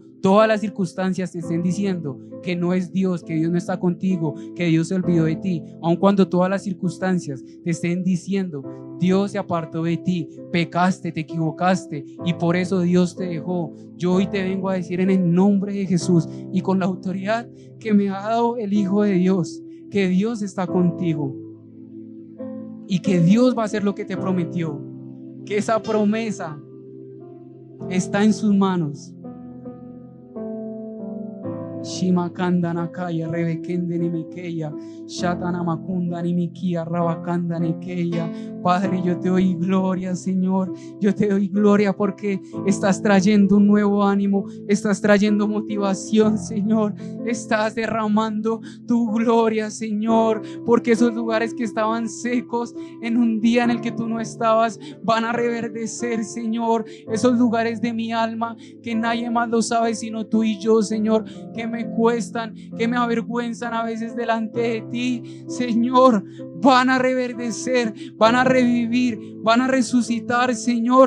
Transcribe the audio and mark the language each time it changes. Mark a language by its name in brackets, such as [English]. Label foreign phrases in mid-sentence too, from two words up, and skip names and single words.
[Spanish] todas las circunstancias te estén diciendo que no es Dios, que Dios no está contigo, que Dios se olvidó de ti, aun cuando todas las circunstancias te estén diciendo Dios se apartó de ti, pecaste, te equivocaste y por eso Dios te dejó, yo hoy te vengo a decir en el nombre de Jesús y con la autoridad que me ha dado el Hijo de Dios, que Dios está contigo y que Dios va a hacer lo que te prometió, que esa promesa está en sus manos. Shimakanda nakaya rebekende nimekeya shatana makunda nimikia rabakanda nekeya. Padre, yo te doy gloria, Señor, yo te doy gloria porque estás trayendo un nuevo ánimo, estás trayendo motivación, Señor, estás derramando tu gloria, Señor, porque esos lugares que estaban secos en un día en el que tú no estabas van a reverdecer, Señor, esos lugares de mi alma que nadie más lo sabe sino tú y yo, Señor, que me cuestan, que me avergüenzan a veces delante de ti, Señor, van a reverdecer, van a revivir, van a resucitar, Señor.